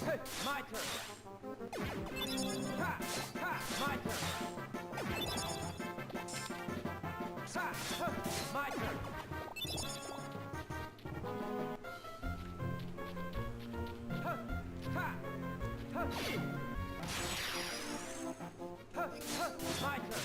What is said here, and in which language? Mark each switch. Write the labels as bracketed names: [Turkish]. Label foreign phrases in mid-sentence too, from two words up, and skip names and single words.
[English] My turn. Ha! Ha! My turn. Ha! Ha! My turn. Ha! Ha! Ha! Ha! Ha! My turn.